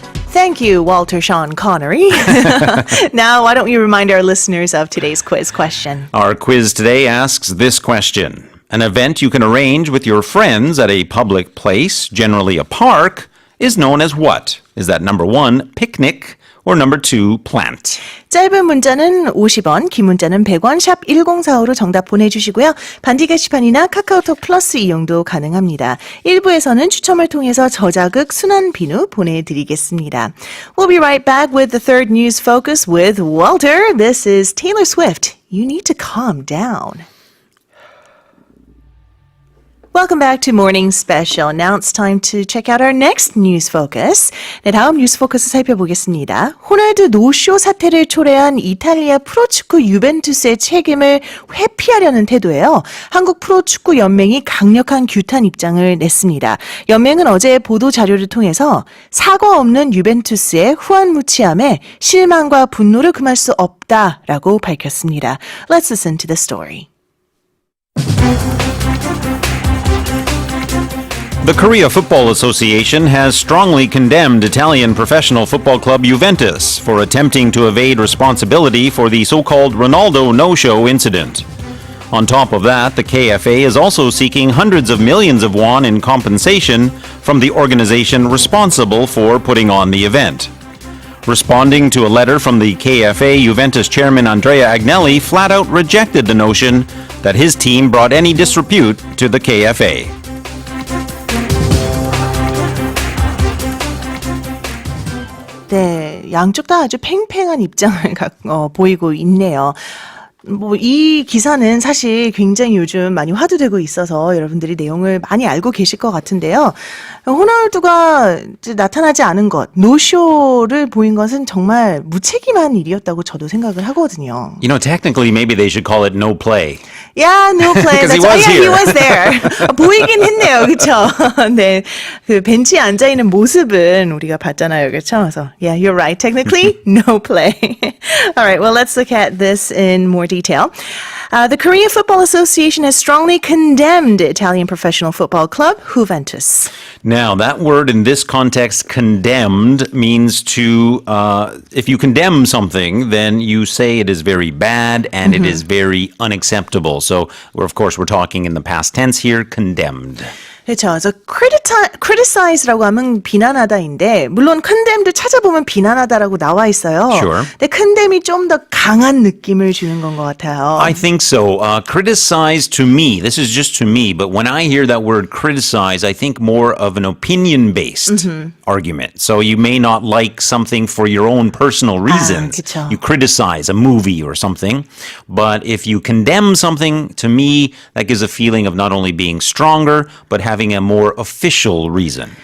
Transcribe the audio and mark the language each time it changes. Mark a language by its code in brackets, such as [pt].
[en] Thank you, Walter Sean Connery. Now, why don't you remind our listeners of today's quiz question? Our quiz today asks this question. An event you can arrange with your friends at a public place, generally a park, is known as what? Is that number 1, picnic, or number 2, plant? [ko] 짧은 문자는 50원, 긴 문자는 100원, 샵 1045로 정답 보내주시고요. 반디 게시판이나 카카오톡 플러스 이용도 가능합니다. 1부에서는 추첨을 통해서 저자극 순환 비누 보내드리겠습니다. [en] We'll be right back with the third news focus with Walter. This is Taylor Swift. You need to calm down. Welcome back to Morning Special. Now it's time to check out our next news focus. [ko] 네, 다음 뉴스 포커스 살펴보겠습니다. 호날두 노쇼 사태를 초래한 이탈리아 프로축구 유벤투스의 책임을 회피하려는 태도예요. 한국 프로축구 연맹이 강력한 규탄 입장을 냈습니다. 연맹은 어제 보도 자료를 통해서 사과 없는 유벤투스의 후한 무치함에 실망과 분노를 금할 수 없다라고 밝혔습니다. [en] Let's listen to the story. The Korea Football Association has strongly condemned Italian professional football club Juventus for attempting to evade responsibility for the so-called Ronaldo no-show incident. On top of that, the KFA is also seeking hundreds of millions of won in compensation from the organization responsible for putting on the event. Responding to a letter from the KFA, Juventus chairman Andrea Agnelli flat out rejected the notion that his team brought any disrepute to the KFA. [ko] 네, 양쪽 다 아주 팽팽한 입장을 보이고 있네요. 뭐 이 기사는 사실 굉장히 요즘 많이 화두되고 있어서 여러분들이 내용을 많이 알고 계실 것 같은데요. 호날두가 나타나지 않은 것, 노쇼를 보인 것은 정말 무책임한 일이었다고 저도 생각을 하거든요. [en] You know, technically, maybe they should call it no play. Yeah, no play. 'Cause he That's yeah, he here. was there. [ko] 보이긴 했네요, 그렇죠? 네, 그 벤치에 앉아 있는 모습은 우리가 봤잖아요, 그렇죠? 그래서 [en] yeah, you're right. Technically, no play. All right, well, let's look at this in more detail. The Korea Football Association has strongly condemned Italian professional football club Juventus. Now, that word in this context, condemned, means to, if you condemn something, then you say it is very bad and it is very unacceptable. So, of course, we're talking in the past tense here, condemned. [ko] 그렇죠. 그래서 criticize라고 하면 비난하다인데 물론 condemn도 찾아보면 비난하다라고 나와 있어요. [en] Sure. [ko] 근데 condemn이 좀 더 강한 느낌을 주는 건 것 같아요. [en] I think so. Criticize to me, this is just to me, but when I hear that word criticize, I think more of an opinion-based argument. So you may not like something for your own personal reasons. [ko] 그쵸. [en] You criticize a movie or something. But if you condemn something, to me, that gives a feeling of not only being stronger, but having a more official reason.